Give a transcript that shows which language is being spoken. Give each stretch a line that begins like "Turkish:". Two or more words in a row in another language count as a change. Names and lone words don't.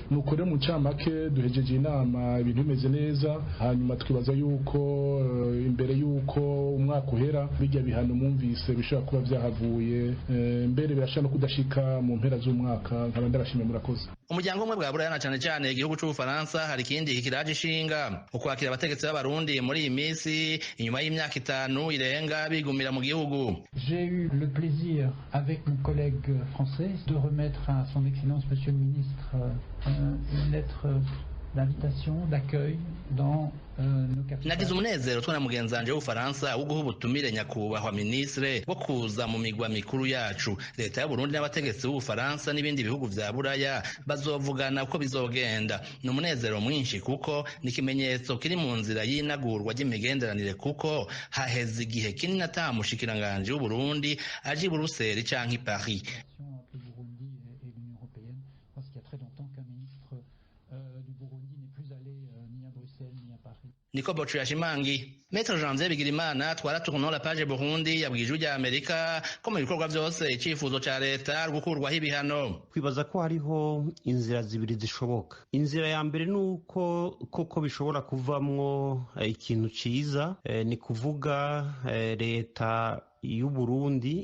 Rundi: Nuko rero mu ncamake duhejeje inama ibintu bimeze neza, hanyuma twibaza yuko imbere yuko umwaka uhera bijya bihano mwumvise bishobora kuba byahavuye, mbere birashobora no kudashika mu mpera z'umwaka. Nkaba ndabashimiye, murakoze. Umuryango umwe bwa Buraya na cyane cyane igihugu c'Ubufaransa hari ikindi kiraje ishinga ukwakira abategetsi b'abarundi muri iyi minsi inyuma y'imyaka 5 irenga bigumira mu gihugu.
French: J'ai eu le plaisir avec mon collègue français de remettre à son excellence monsieur le ministre une lettre d'invitation, d'accueil dans nos capitales.
Rundi: Nagize umunezero twana mugenzanje w'Ufaransa wo guha ubutumire nyakubahwa ministre wo kuza mu migwa mikuru yacu. Leta ya Burundi n'abategetsi b'Ufaransa n'ibindi bihugu vya Buraya bazovugana uko bizogenda. Ni umunezero mwinshi kuko ni ikimenyetso kiri mu nzira y'inagurwa ry'imigenderanire kuko haheze igihe kinini atamushikiranganje w'u Burundi aje i Buruseli canke i Paris. Niko Bochu yashimangi. Maître Janvier Bigirimana twara tournons la page Burundi yabwije ujya Amerika ko mu bikorwa byose icifuzo ca leta gukurwaho ibihano. Kwibaza ko hariho inzira zibiri zishoboka. Inzira ya mbere nuko koko bishobora kuvamwo ikintu ciza, ni kuvuga leta y'u Burundi